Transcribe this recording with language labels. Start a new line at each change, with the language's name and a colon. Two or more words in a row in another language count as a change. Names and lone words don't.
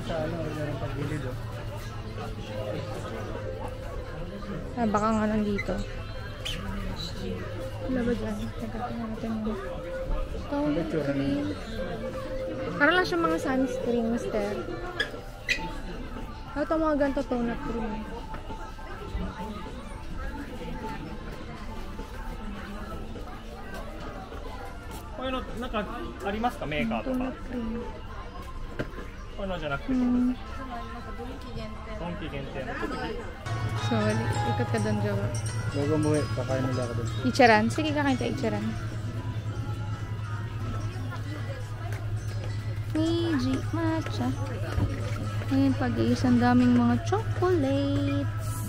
Filipino: Baka nga nandito. Wala ba dyan? Nagkakaroon natin mo.
English: Tone up cream.
Filipino: Parang lang siya mga sunscreen, mister. Ito mga ganito
English: tone up cream.
Japanese: こういうのなんかありますか、メーカーと
English: Tone
Japanese: か
English: up cream.
Japanese: こういうのじゃなくて、ドンキ限定の
Filipino: So, ikot ka doon, Jowa. Bago umuwi, kakain nila ako doon. Icharan. Sige, kakain tayo icharan. Meiji matcha. Ayan, pag-iisang daming mga chocolates.